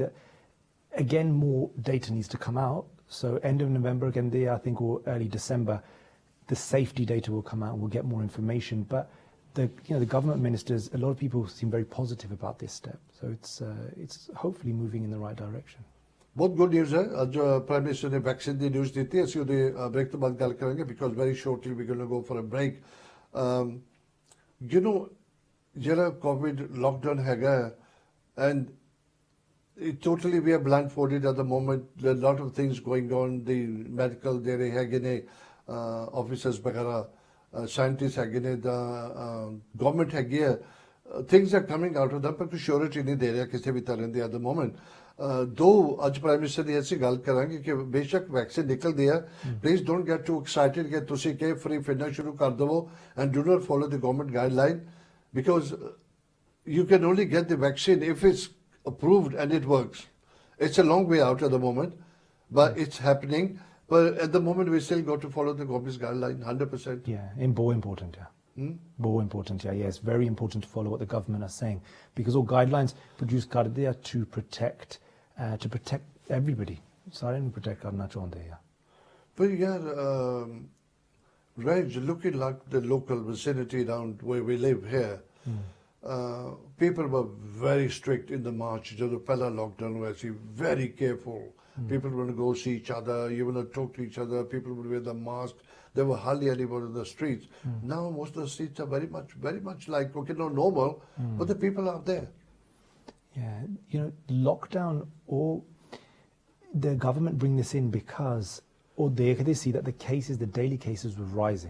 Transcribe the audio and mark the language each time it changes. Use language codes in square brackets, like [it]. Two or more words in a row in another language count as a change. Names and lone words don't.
[en] That again, more data needs to come out. So end of November again, I think, or early December, the safety data will come out and we'll get more information. But the government ministers, a lot of people seem very positive about this step. So it's hopefully moving in the right direction. [hi] बहुत [en] good news [hi] है आज [en] prime minister [hi] ने वैक्सीन की न्यूज़ दी थी [pa] ਅਸੀਂ ਉਹਦੇ ਬ੍ਰੇਕ ਤੋਂ ਬਾਅਦ ਗੱਲ ਕਰਾਂਗੇ [en] because very shortly we're going to go for a break. ਜਿਹੜਾ COVID lockdown ਹੈਗਾ and totally we are blindfolded at the moment. There are a lot of things going on. The medical [pa] ਜਿਹੜੇ ਹੈਗੇ ਨੇ officers ਵਗੈਰਾ scientists ਹੈਗੇ ਨੇ [en] the government [pa] ਹੈਗੀ ਹੈ [en] things are coming out of them [pa] ਪਰ ਕੋਈ surety ਨਹੀਂ ਦੇ ਰਿਹਾ ਕਿਸੇ ਵੀ ਤਰ੍ਹਾਂ ਦੀ [en] at the moment. [pa] ਦੋ ਅੱਜ [en] prime minister [pa] ਦੀ ਅਸੀਂ ਗੱਲ ਕਰਾਂਗੇ ਕਿ ਬੇਸ਼ੱਕ ਵੈਕਸੀਨ ਨਿਕਲਦੀ ਹੈ [en] please don't get too excited [pa] ਕਿ ਤੁਸੀਂ ਕੇ ਫ੍ਰੀ ਫਿਰਨਾ ਸ਼ੁਰੂ ਕਰ ਦਵੋ [en] and do not follow the government guideline because you can only get the vaccine if it's approved and it works. It's a long way out at the moment, but it's happening. But at the moment, we still got to follow the government's guideline 100%. Yeah, more important, yeah. More important, yeah. It's very important to follow what the government are saying because all guidelines produced there to protect everybody. [pa] ਸਾਰੇ ਨੂੰ protect ਕਰਨਾ ਚਾਹੁੰਦੇ ਆ. [en] But yeah, Ranj, looking like the local vicinity around where we live here, people were very strict in the March. [pa] ਜਦੋਂ ਪਹਿਲਾ lockdown ਹੋਇਆ ਸੀ, [en] very careful. People want to go see each other, you want to talk to each other, people would wear the mask. There were hardly anyone in the streets. Now most of the streets are very much like, okay, not normal, but the people are there. Yeah, lockdown or the government bring this in because they see that the daily cases were rising.